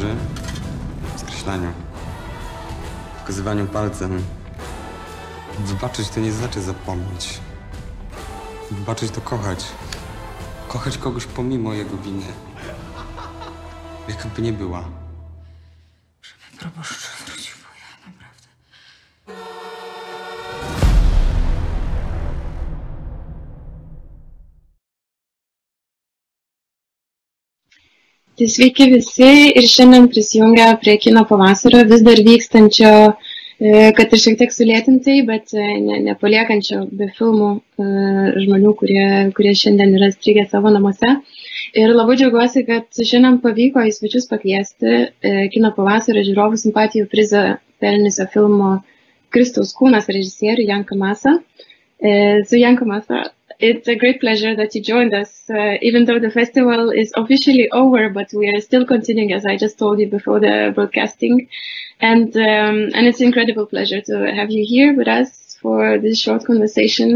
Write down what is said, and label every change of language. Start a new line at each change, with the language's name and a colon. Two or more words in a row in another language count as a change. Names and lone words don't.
Polish: W skreślaniu. Pokazywaniu palcem. Wybaczyć to nie znaczy zapomnieć. Wybaczyć to kochać. Kochać kogoś pomimo jego winy. Jaka by nie była. Żeby proboszcz wrócił, bo ja naprawdę...
Lithuanian: Tai sveiki visi ir šiandien prisijungę prie Kino pavasario vis dar vykstančio, kad ir šiek tiek sulėtintai, bet nepaliekančio be filmų žmonių, kurie šiandien yra strigę savo namuose. Ir labai džiaugiuosi, kad šiandien pavyko į svečius pakviesti Kino pavasario žiūrovų simpatijų prizą pelnusio filmo Kristaus kūnas režisierių Janą Komasą.
English: So Janë Komasa, it's a great pleasure that you joined us, even though the festival is officially over, but we are still continuing, as I just told you before the broadcasting. And it's an incredible pleasure to have you here with us for this short conversation.